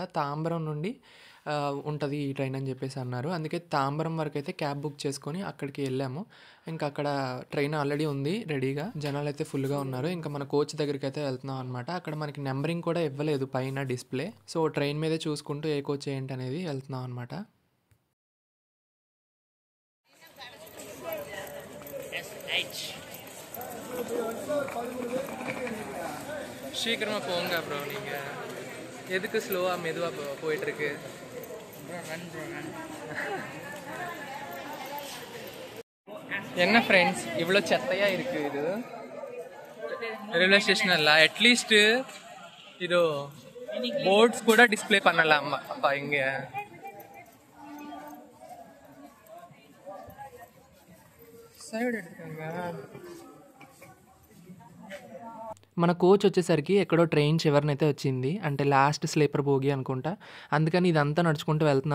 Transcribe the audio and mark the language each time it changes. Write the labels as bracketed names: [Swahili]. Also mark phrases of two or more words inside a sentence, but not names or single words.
[Telugu] తాంబరం నుండి ఉంటుంది ఈ ట్రైన్ అని చెప్పేసి అన్నారు. అందుకే తాంబరం వరకు అయితే క్యాబ్ బుక్ చేసుకొని అక్కడికి వెళ్ళాము. ఇంకా అక్కడ ట్రైన్ ఆల్రెడీ ఉంది రెడీగా, జనాలు అయితే ఫుల్గా ఉన్నారు. ఇంకా మన కోచ్ దగ్గరికి అయితే వెళ్తున్నాం అనమాట. అక్కడ మనకి నెంబరింగ్ కూడా ఇవ్వలేదు పైన డిస్ప్లే, సో ట్రైన్ మీదే చూసుకుంటూ ఏ కోచ్ ఏంటి అనేది వెళ్తున్నాం అనమాట. [Tamil] சீக்கிரமாக போங்க ப்ரோ. நீங்கள் எதுக்கு ஸ்லோவாக மெதுவாக போயிட்டுருக்கு? என்ன ஃப்ரெண்ட்ஸ், இவ்வளோ செத்தையாக இருக்குது இது [Telugu] రైల్వే స్టేషన్ అలా. [Tamil] అట్లీస్ట్ இது போர்ட்ஸ் கூட டிஸ்ப்ளே பண்ணலாம் அப்பா. இங்கே సైడ్ எடுத்துக்கோங்க. [Telugu] మన కోచ్ వచ్చేసరికి ఎక్కడో ట్రైన్ చివరినైతే వచ్చింది, అంటే లాస్ట్ స్లీపర్ బోగి అనుకుంటా. అందుకని ఇదంతా నడుచుకుంటూ వెళ్తున్నాము.